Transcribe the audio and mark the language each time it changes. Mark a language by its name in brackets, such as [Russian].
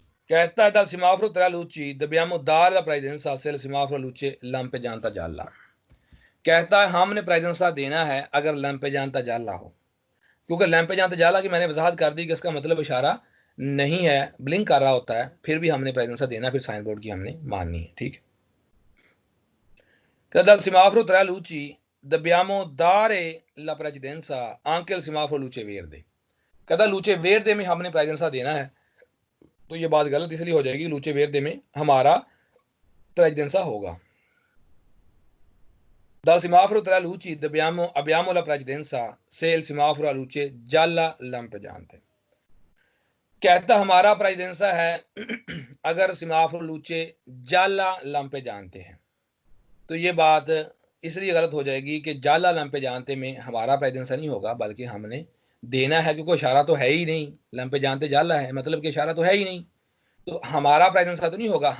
[Hindi] कहता है [Italian] dal semaforo tra luci dobbiamo dare la precedenza se il semaforo luce lampeggianta gialla। [Hindi] कहता है हमने प्रेजेंसा देना है अगर लैंपेजांता जाला हो, क्योंकि लैंपेजांता जाला की मैंने वजाहत कर दी कि इसका मतलब इशारा नहीं है, ब्लिंक कर रहा होता है, फिर भी हमने प्रेजेंसा देना, फिर साइन बोर्ड की हमने माननी है। ठीक है, [Italian] dal semaforo tra luci dobbiamo dare la precedenza anche il semaforo luce verde। [Hindi] कहता लूचे वेरदे में हमने प्रेजेंसा देना है, तो ये बात गलत इसलिए हो जाएगी, लूचे वेरदे में हमारा प्रेजेंसा होगा। [Italian] dal semaforo tra luci abbiamo la precedenza se il semaforo a luce gialla lampeggiante। [Hindi] कहता हमारा प्रेजेंसा है अगर सिमाफोर लूचे जाला लंपे जानते हैं, तो ये बात इसलिए गलत हो जाएगी कि जाला लंपे जानते में हमारा प्रेजेंसा नहीं होगा, बल्कि हमने देना है, क्योंकि इशारा तो है ही नहीं, लंपे जानते जाला है मतलब कि इशारा तो है ही नहीं, तो हमारा प्रेजेंसा तो नहीं होगा।